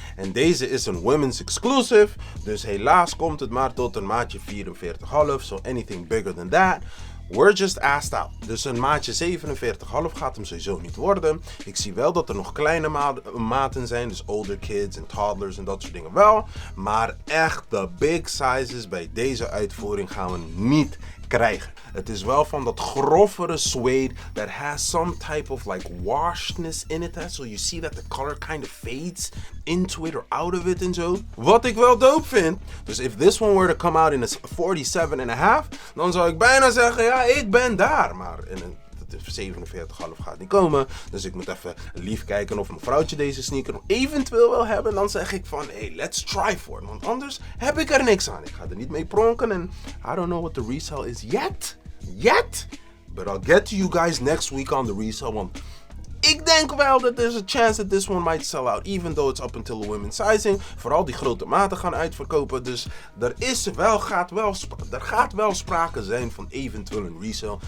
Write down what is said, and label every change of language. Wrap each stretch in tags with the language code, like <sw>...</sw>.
<nl>En deze is een women's exclusive, dus helaas komt het maar tot een maatje 44,5.</nl> <en>So anything bigger than that, we're just assed out.</en> <nl>Dus een maatje 47,5 gaat hem sowieso niet worden. Ik zie wel dat er nog kleine maten zijn, dus older kids en toddlers en dat soort dingen wel. Maar echt de big sizes bij deze uitvoering gaan we niet krijgen. Het is wel van dat grovere suede</nl> <en>that has some type of like washedness in it. So you see that the color kind of fades into it or out of it</en> <nl>en zo. Wat ik wel dope vind. Dus</nl> <en>if this one were to come out in a 47,5,</en> <nl>dan zou ik bijna zeggen, ja, ik ben daar. Maar in een 47,5 gaat niet komen. Dus ik moet even lief kijken of mijn vrouwtje deze sneaker nog eventueel wil hebben. Dan zeg ik van, hey,</nl> <en>let's try for it.</en> <nl>Want anders heb ik er niks aan. Ik ga er niet mee pronken.</nl> <en>En I don't know what the resale is yet. But I'll get to you guys next week on the resale.</en> <nl>Want ik denk wel dat</nl> <en>there's a chance that this one might sell out. Even though it's up until the women's sizing.</en> <nl>Vooral die grote maten gaan uitverkopen. Dus er gaat wel sprake zijn van eventueel een resale.</nl>